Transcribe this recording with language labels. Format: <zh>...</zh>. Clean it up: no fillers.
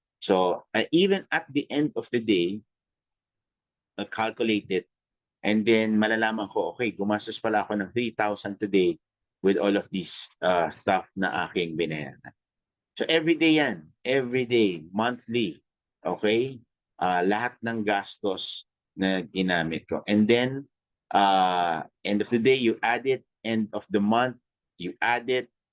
<en>So, even at the end of the day, calculate it, and then</en> <tl>malalaman ko, okay, gumastos pala ako ng 3,000</tl> <en>today with all of these stuff</en> <tl>na aking binayaran.</tl> <en>So, every day yan. Every day, monthly. Okay?</en> <tl>Lahat ng gastos na ginamit ko.</tl> <en>And then, end of the day, you add it. End of the month, you add it.</en>